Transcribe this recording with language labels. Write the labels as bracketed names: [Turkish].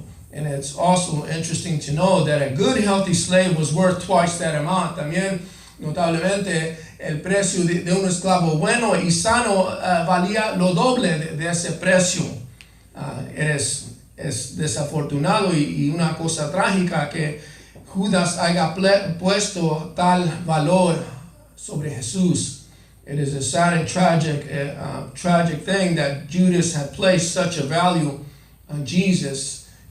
[English] And it's also interesting to know that a good, healthy slave was worth twice that amount. [Spanish] También, notablemente, el precio de un esclavo bueno y sano valía lo doble de ese precio. Es desafortunado y una cosa trágica que Judas haya puesto tal valor sobre Jesús. [English] It is a sad and tragic thing that Judas had placed such a value on Jesus.